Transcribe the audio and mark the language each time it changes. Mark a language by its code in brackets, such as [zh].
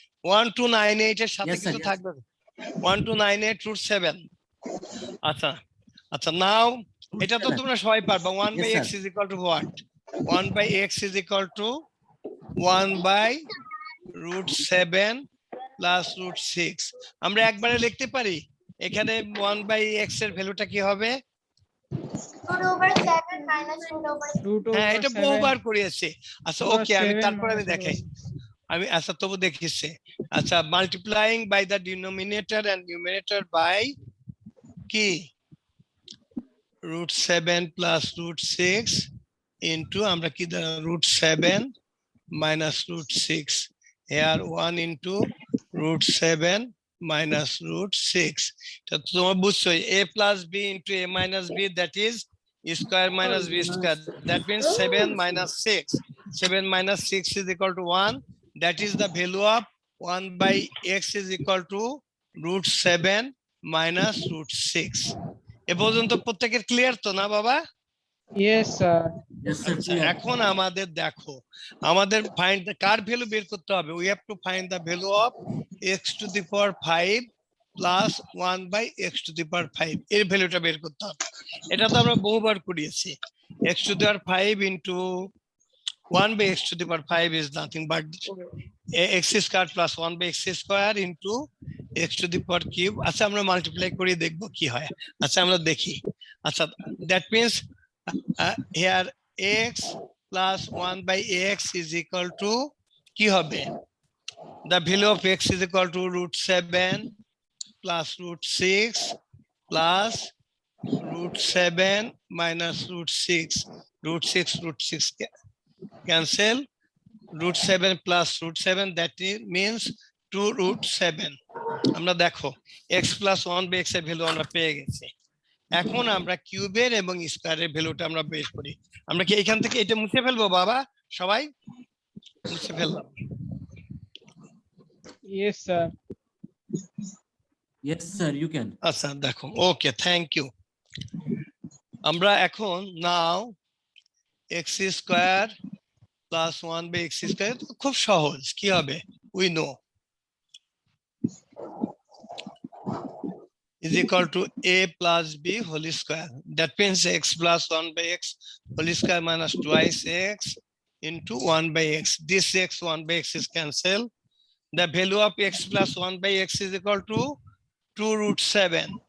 [bn] 1298 এর সাথে কিছু থাকবে 1298 root 7। আচ্ছা নাও এটা তো তোমরা সবাই পারবা। [en] 1/x is equal to what? 1/x is equal to 1/√7 plus √6। [bn] আমরা একবারে লিখতে পারি এখানে 1/x এর ভ্যালুটা কি হবে? [en] √7 minus √7. [bn] হ্যাঁ, এটা বহুবার করেছি। আচ্ছা [en] Over [bn] ওকে, আমি [en] 7 [bn] তারপর আমি [en] minus [bn] দেখাই। আমি আচ্ছা তবু দেখিছে। [en] আচ্ছা, multiplying by the denominator and numerator by কি √7 plus √6 into আমরা কি √7 minus √6, here 1 into √7 minus √6. [bn] তো তোমরা বুঝছো [en] a plus b into a minus b, that is square minus b square, that means 7 minus 6. 7 minus 6 is equal to 1. That is the value of 1/x is equal to √7 minus √6. [bn] এ পর্যন্ত প্রত্যেকের clear তো না বাবা? [en] Yes, sir. Yes, sir. [bn] আচ্ছা, [en] Clear. [bn] এখন আমাদের দেখো, আমাদের ফাইন্ড কার ভ্যালু বের করতে হবে। [en] we have to find the value of x⁵ plus 1/x⁵ [bn] এর ভ্যালুটা বের করতে হবে। এটা তো আমরা বহুবার করিয়েছি। x⁵ into 1/x⁵ is nothing but x² plus 1/x² into x⁵. আচ্ছা, আমরা মাল্টিপ্লাই করে দেখবো কি হয়। আচ্ছা, আমরা দেখি। [en] আচ্ছা, that means here x plus 1/x is equal to [bn] কি হবে? [en] The value of x is equal to √7 plus √6 plus √7 minus √6. √6 cancel. √7 plus √7, that means 2√7. [bn] আমরা দেখো x plus 1/x এর ভ্যালু আমরা পেয়ে গেছি। এখন আমরা কিউবের এবং স্কয়ারের ভ্যালুটা আমরা বের করি। আমরা কি এখান থেকে এটা মুছে ফেলবো বাবা? সবাই মুছে ফেললাম। [en] Yes, sir. Yes, sir. You can. [bn] আচ্ছা দেখো, ওকে, [en] Thank you. [bn] আমরা এখন নাও x² প্লাস 1/x², খুব সহজ। কি হবে? [en] We know is equal to a plus b whole square. That means x plus 1/x² minus twice x into 1/x. This x 1/x is cancelled. The value of x plus 1/x is equal to 2√7.